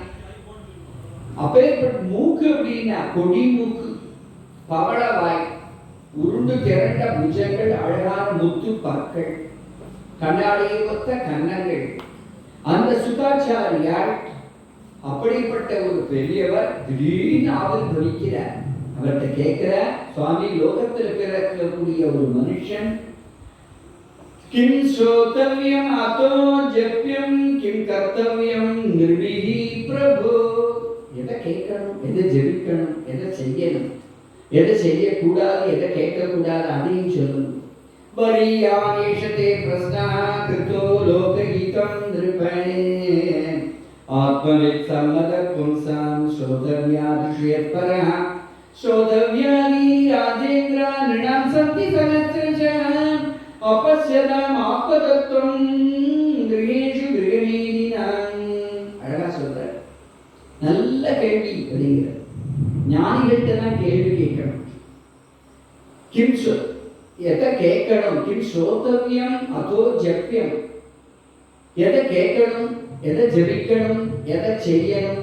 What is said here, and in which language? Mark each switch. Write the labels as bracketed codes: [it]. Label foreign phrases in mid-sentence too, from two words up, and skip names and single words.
[ta] அப்பேற்பட்ட மூக்கு அப்படின்னா கொடி மூக்கு, பவள வாய், உருண்டு திரண்ட புஜங்கள், அழகான முத்து பற்கள், கண்ணாடியை ஒத்த கன்னங்கள். அந்த சுகாச்சாரியார் அப்படிப்பட்ட ஒரு பெரியவர் திடீர்னு ஆவல் துடிக்கிறார். அவர்கிட்ட கேட்கிற, சுவாமி, லோகத்தில் பிறக்கக்கூடிய ஒரு மனுஷன் [sa] किं श्रोतव्यम अतो जप्यम किं कर्तव्यम निर्विहि प्रभु. [ta] எதை கேட்கணும், எதை ஜெபிக்கணும், எதை செய்யணும், எதை செய்யக்கூடாது, எதை கேட்கக்கூடாது, அதையும் சொல்லணும். [sa] वरीयानेशते प्रश्नः कृतो लोकगीतं नृपणे आत्मवित्सम्मतः पुंसां श्रोतव्यादिषयत्परः श्रोतव्यानि राजेन्द्र नृणां सन्ति सहस्रशः अपश्यताम् आत्मतत्त्वं गृहेषु गृहमेदिनाम्. [ta] அழகா சொல்றார். நல்ல கேள்வி அப்படிங்கிற ஞானிகள்கிட்ட தான் கேள்வி கேட்கணும். கிம் எதை கேட்கணும்? [sa] किं श्रोतव्यम् अतो जप्यम्. [ta] எதை கேட்கணும், எதை ஜபிக்கணும், எதை செய்யணும்?